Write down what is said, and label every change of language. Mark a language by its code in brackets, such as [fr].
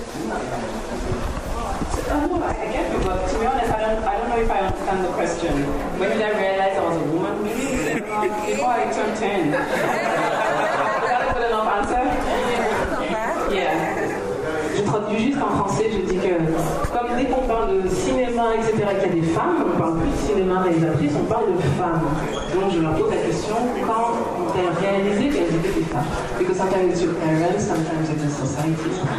[en] I get it, but to be honest, I don't know if I understand the question. When did I realize I was a woman? Maybe before I turned 10. Is that a good enough answer? Yeah. [fr] traduis juste en français, je dis que comme dès qu'on parle de cinéma, etc., qu'il y a des femmes, on ne parle plus de cinéma réalisatrice, on parle de femmes. Donc je leur pose la question, quand ont-elles réalisé qu'elles étaient des femmes? [en] Because sometimes it's your parents, sometimes it's the society.